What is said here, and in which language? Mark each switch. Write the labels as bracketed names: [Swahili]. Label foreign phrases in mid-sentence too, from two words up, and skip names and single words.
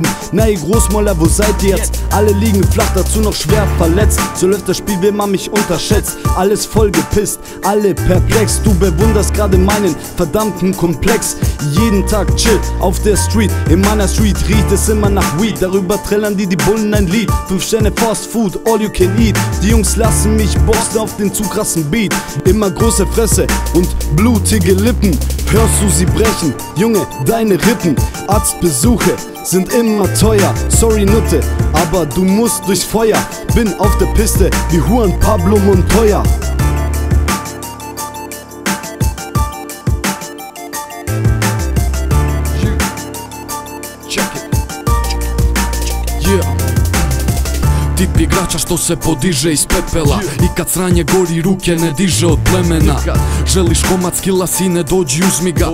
[German] Na ihr Großmäuler, wo seid ihr jetzt? Alle liegen flach, dazu noch schwer verletzt. So läuft das Spiel, wenn man mich unterschätzt. Alles voll gepisst, alle perplex. Du bewunderst gerade meinen verdammten Komplex. Jeden Tag chill auf der Street. In meiner Street riecht es immer nach Weed. Darüber trällern die Bullen ein Lied. 5 Sterne [English] Fast Food, all you can eat. [German] Die Jungs lassen mich boxen auf den zu krassen Beat. Immer große Fresse und blutige Lippen. Hörst du sie brechen? Junge, deine Rippen. Arztbesuche sind immer teuer. Sorry Nutte, aber du musst durchs Feuer. Bin auf der Piste wie Juan Pablo Montoya. [Croatian] Tip igrača što se podiže iz pepela. I kad sranje gori ruke ne diže od plemena. Želiš komad skilla sine dođi uzmi ga.